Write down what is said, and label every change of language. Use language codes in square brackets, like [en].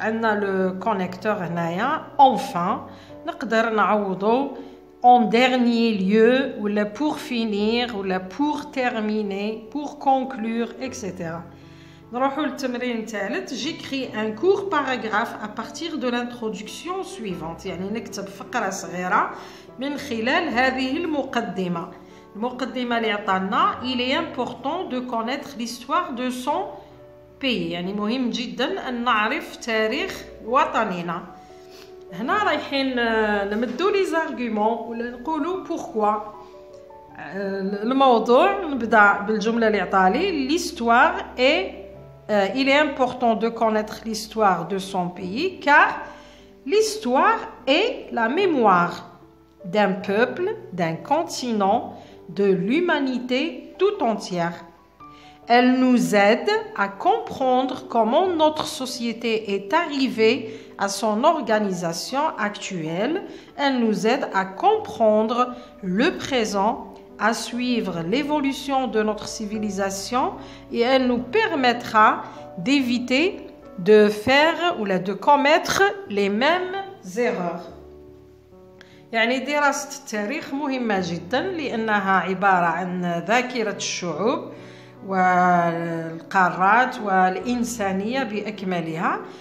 [fr] On a le connecteur هنايا. Enfin, [ar] نقدر نعوضو [fr] en dernier lieu ou pour finir ou pour terminer, pour conclure, etc. [ar] نروحوا للتمرين الثالث. [fr] J'écris un court paragraphe à partir de l'introduction suivante. [ar] يعني نكتب فقرة صغيرة من خلال هذه المقدمة. المقدمة اللي عطانا [fr] il est important de connaître l'histoire de son pays. [ar] يعني مهم جدا أن نعرف تاريخ وطننا. هنا رايحين نمدوا لي زارغومون ولا نقولوا pourquoi. الموضوع نبدأ بالجملة اللي عطالي [fr] l'histoire est il est important de connaître l'histoire de son pays car l'histoire est la mémoire d'un peuple, d'un continent, de l'humanité tout entière. Elle nous aide à comprendre comment notre société est arrivée à son organisation actuelle. Elle nous aide à comprendre le présent, à suivre l'évolution de notre civilisation et elle nous permettra d'éviter de faire ou de commettre les mêmes erreurs. [ar] يعني دراسة التاريخ مهمة جدا لأنها عبارة عن ذاكرة الشعوب والقارات والإنسانية بأكملها.